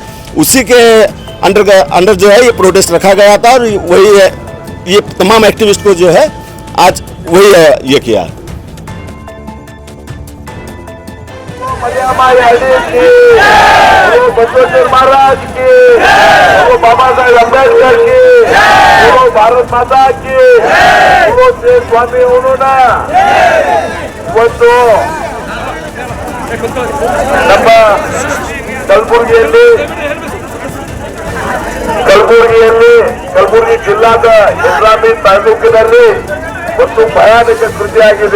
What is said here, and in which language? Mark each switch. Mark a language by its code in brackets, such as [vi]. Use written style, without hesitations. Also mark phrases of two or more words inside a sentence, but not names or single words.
[hi] उसी के अंडर जो है ये प्रोटेस्ट रखा गया था और वही है, ये तमाम एक्टिविस्ट को जो है आज वही है ये किया। बसवेश्वर महाराज की, बाबा साहेब अम्बेडकर की, भारत माता की, श्री स्वामी उन्होंने [kn] ನಮ್ಮ ಕಲಬುರಗಿ ಜಿಲ್ಲಾದ ಇಸ್ಲಾಮಿ ತಾಲೂಕಿನಲ್ಲಿ ಒಂದು ಭಯಾನಕ ಕೃತಿಯಾಗಿದೆ.